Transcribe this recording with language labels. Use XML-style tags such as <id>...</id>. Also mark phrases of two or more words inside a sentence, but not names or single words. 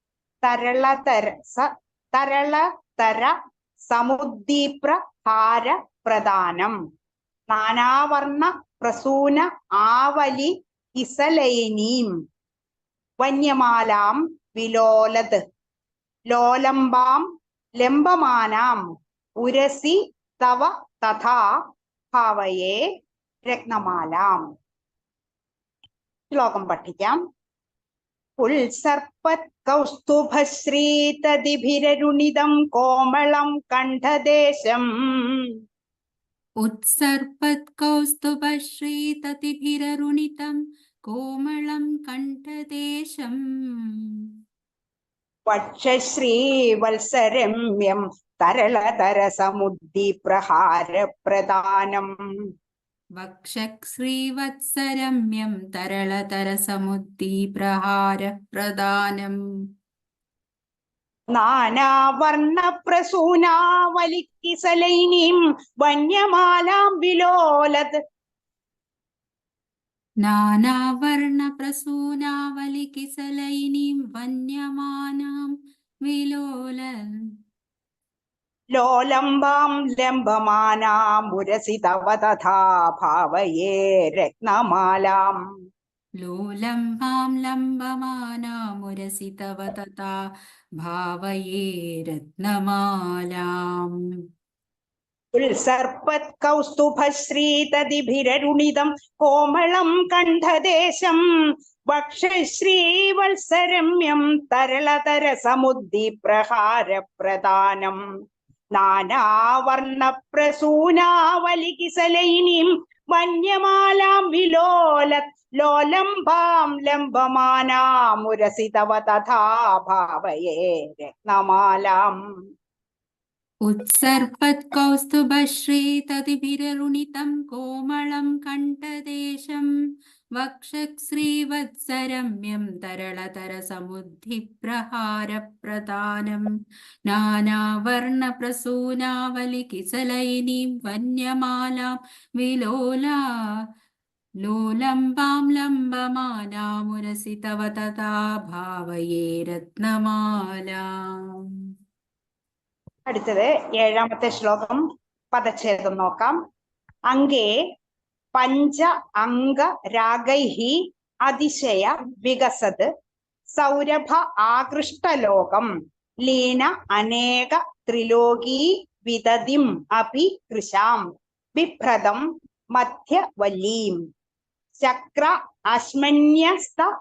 <sa>തരളതര സമുദ്ദീപ്രഹാര പ്രദാനം നാനാവർണ്ണ പ്രസൂന ആവലി കിസലൈനീം വന്യമാലാം വിലോലത് ലോലംബാം ലംബമാനാം ഉരസി തവ തഥാ ഭാവയേ രത്നമാലാം.</sa> <ml>ശ്ലോകം പഠിക്കാം.</ml> <sa>ഉത്സർപ്പത് കൗസ്തുഭശ്രീതതിഭിരരുണിതം കോമളം കണ്ഠദേശം उत्सर्पत् कौस्तुभश्रीततिभिररुणितं कोमलं कण्ठदेशम् വക്ഷശ്രീവത്സരമ്യം തരളതരസമുദ്ദീപ്രഹാരപ്രദാനം वक्षश्रीवत्सरम्यं तरलतरसमुद्दीप्रहारप्रदानम् നാനാവർണ്ണപ്രസൂനാവലിക്കിസലൈനീം വന്യമാലാം വിലോലത് नानावर्णप्रसूनावलिकिसलैनीं वन्यमानां विलोलन् ലോലംബാം ലംബമാനാമുരസി തവ തഥാ ഭാവയേ രത്നമാലാം. लोलम्बां लम्बमानामुरसि तव तथा भावये रत्नमालाम्. ഉത്സർപ്പത് കൗസ്തുഭശ്രീതതിഭിരരുണിതം കോമളം കണ്ഠദേശം വക്ഷശ്രീവത്സരമ്യം തരളതരസമുദ്ദീപ്രഹാരപ്രദാനം നാനാവർണ്ണപ്രസൂനാവലികിസലൈനീം വന്യമാലാം വിലോലത് ലോലംബാം ലംബമാനാമുരസി തവ തഥാ ഭാവയേ രത്നമാലാം. उत्सर्पत् कौस्तुभश्रीततिभिररुणितं कोमलं कण्ठदेशं वक्षश्रीवत्सरम्यं तरलतरसमुद्धिप्रहारप्रदानं नानावर्णप्रसूनावलिकिसलैनीं वन्यमालां विलोला लोलम्बां लम्बमानामुरसि तव तथा भावये रत्नमालाम्.</sa> <ml>അടുത്തത് 7ാമത്തെ ശ്ലോകം പദച്ഛേദം നോക്കാം.</ml> <sa>അംഗേ പഞ്ച അംഗ രാഗൈഹി അതിശയ വികസത് സൗരഭ ആകൃഷ്ടലോകം ലീന അനേക ത്രിലോകീ വിദതിം അപി കൃശാം ബിഭ്രതം മധ്യവല്ലീം ചക്ര അശ്മന്യസ്ത</sa>